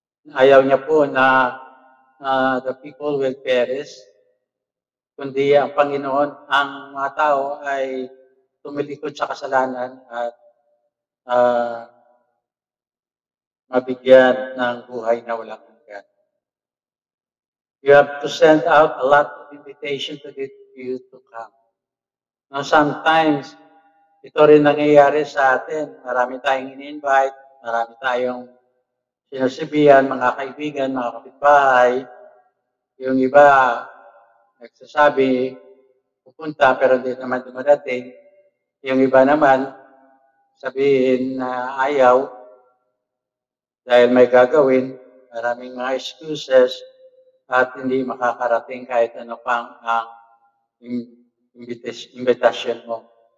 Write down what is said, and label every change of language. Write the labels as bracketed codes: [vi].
[tl] Ayaw niya po na [en] the people will perish, [tl] kundi ang Panginoon, ang mga tao ay tumilikod sa kasalanan at mabigyan ng buhay na walang hanggan. [en] You have to send out a lot of invitation to get you to come. Now, sometimes, [tl] ito rin nangyayari sa atin. Marami tayong in-invite, marami tayong sinusibihan, mga kaibigan, mga kapitbahay. Yung iba, nagsasabi, pupunta, pero hindi naman dumadating. Yung iba naman, sabihin na ayaw, dahil may gagawin, maraming mga excuses, at hindi makakarating kahit ano pang ang invitation mo.